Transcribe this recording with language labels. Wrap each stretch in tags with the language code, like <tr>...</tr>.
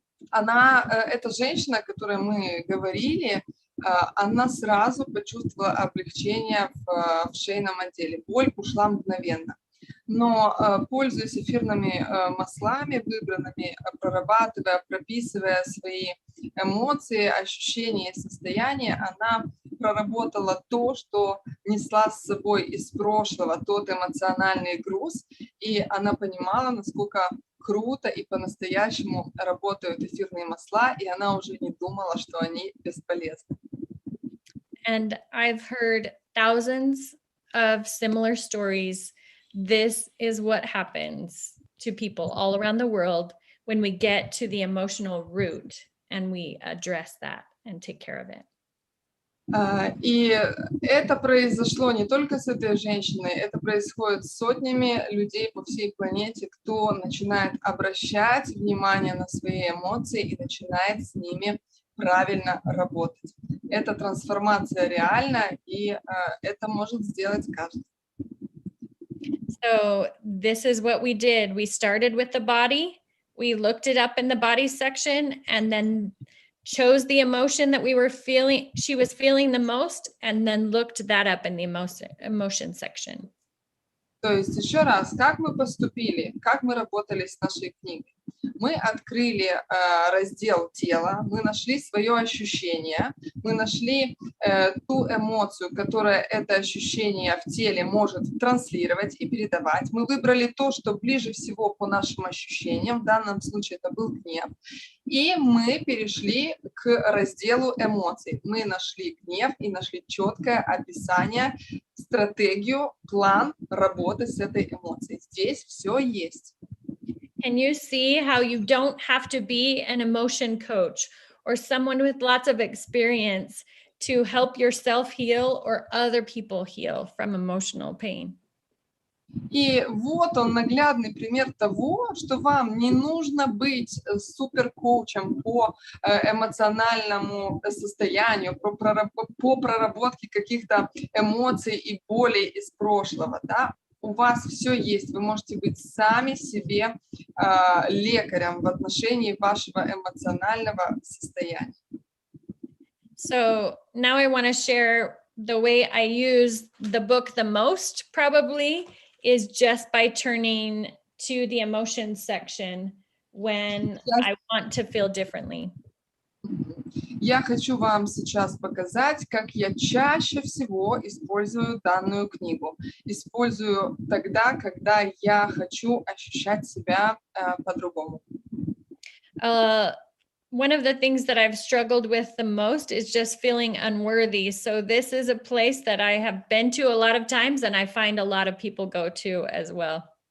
<ru>Эта женщина, о которой мы говорили, она сразу почувствовала облегчение в шейном отделе. Боль ушла мгновенно. Но, пользуясь эфирными маслами выбранными, прорабатывая, прописывая свои эмоции, ощущения и состояния, она проработала то, что несла с собой из прошлого, тот эмоциональный груз, и она понимала, насколько круто и по-настоящему работают эфирные масла, и она уже не думала, что они бесполезны.</ru> <en>And I've heard thousands of similar stories. This is what happens to people all around the world when we get to the emotional root and we address that and take care of it.</en> <ru>И это произошло не только с этой женщиной, это происходит с сотнями людей по всей планете, кто начинает обращать внимание на свои эмоции и начинает с ними правильно работать. Эта трансформация реальна, и это может сделать каждый.</ru> <en>So this is what we did. We started with the body. We looked it up in the body section and then chose the emotion that she was feeling the most, and then looked that up in the emotion section.</en> <ru>То есть еще раз, как мы поступили, как мы работали с нашей книгой? Мы открыли раздел тела, мы нашли свое ощущение, мы нашли ту эмоцию, которая это ощущение в теле может транслировать и передавать. Мы выбрали то, что ближе всего по нашим ощущениям, в данном случае это был гнев. И мы перешли к разделу эмоций. Мы нашли гнев и нашли четкое описание, стратегию, план работы с этой эмоцией. Здесь все есть.</ru> <en>Can you see how you don't have to be an emotion coach or someone with lots of experience to help yourself heal or other people heal from emotional pain?</en> <ru>И вот он, наглядный пример того, что вам не нужно быть суперкоучем по эмоциональному состоянию, по проработке каких-то эмоций и болей из прошлого, да? У вас все есть, вы можете быть сами себе лекарем в отношении вашего эмоционального состояния.</ru> <en>So now I want to share the way I use the book the most, probably, is just by turning to the emotions section when I want to feel differently.</en> <ru>Я хочу вам сейчас показать, как я чаще всего использую данную книгу. Использую тогда, когда я хочу ощущать себя по-другому.</ru> <en>One of the things that I've struggled with the most is just feeling unworthy. So this is a place that I have been to a lot of times, and I find a lot of people go to as well.</en>